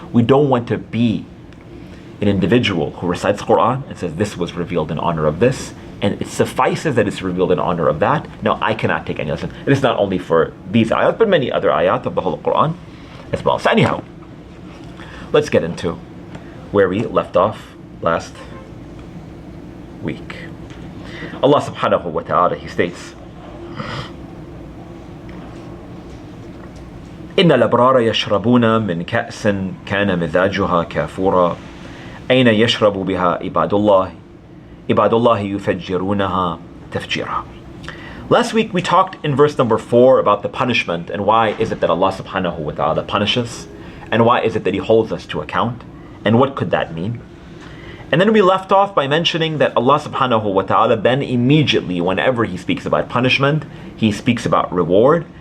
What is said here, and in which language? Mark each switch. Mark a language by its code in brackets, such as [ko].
[en] We don't want to be an individual who recites Quran and says this was revealed in honor of this, and it suffices that it's revealed in honor of that. No, I cannot take any lesson. It is not only for these ayat, but many other ayat of the whole Quran as well. So anyhow, let's get into where we left off last week. Allah subhanahu wa ta'ala, He states, [ar] إن الأبرار يشربون من كأس كان مزاجها كافورا أين يشرب بها عباد الله يفجرونها تفجيرا. [en] Last week we talked in verse number 4 about the punishment, and why is it that Allah subhanahu wa ta'ala punishes, and why is it that He holds us to account, and what could that mean? And then we left off by mentioning that Allah subhanahu wa ta'ala then immediately, whenever He speaks about punishment, He speaks about reward.